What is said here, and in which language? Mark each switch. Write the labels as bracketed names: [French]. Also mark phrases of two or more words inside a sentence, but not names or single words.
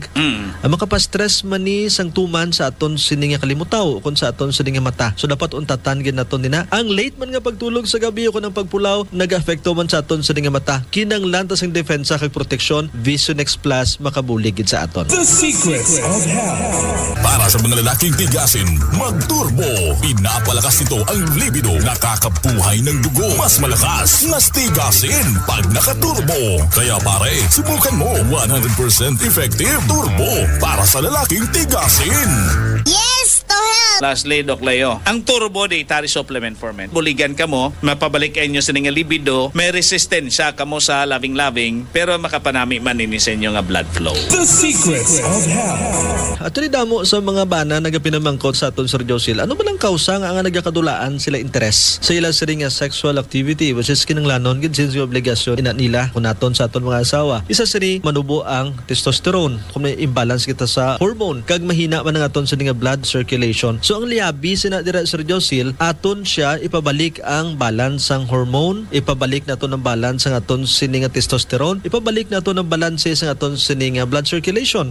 [Hiligaynon] Ang makapastress man ni sang tuman sa aton sini nga kalimutaw kun sa aton sini nga mata. So dapat untatan gid naton nina. Ang late man nga pagtulog sa gabi o kun ang pagpulaw nag-apekto man sa aton sini nga mata. Kinanglan ta sang depensa kag proteksyon Vision X Plus makabulig gid sa aton. [English] The Secrets of Health. [Filipino] Para sa mga lalaking tigasin, mag-turbo. Pinapalakas nito ang libido. Nakakabuhay ng dugo. Mas malakas, mas tigasin pag nakaturbo. Kaya pare, subukan mo 100% effective turbo para sa lalaking tigasin. [English] Yes to health. [Hiligaynon] Lastly, Dok Leo, ang Turbo Dietary Supplement for Men. Buligan ka mo, mapabalik inyo sa nga libido, may resistensya ka mo sa loving-loving, pero makapanami man ini sa inyo nga [English] blood flow. The Secrets of Health. [Hiligaynon] At damo sa mga bana nagapinamangkot sa aton Sir Josil. Ano man ang kausa nga nagakadulaan sila interes sa ila sila nga [English] sexual activity which is [Hiligaynon] kinanglanon gid since obligasyon ina nila kunaton sa aton mga asawa. Isa sini manubo ang testosterone kung may imbalance kita sa hormone kag mahina man ang aton sa nga [English] blood circulation. [Hiligaynon] So ang liabi sina dira Sir Josil aton siya ipabalik ang balance ang hormone, ipabalik nato ng balance ang aton sini nga testosterone, ipabalik nato ng balance sa aton sini nga [English] blood circulation.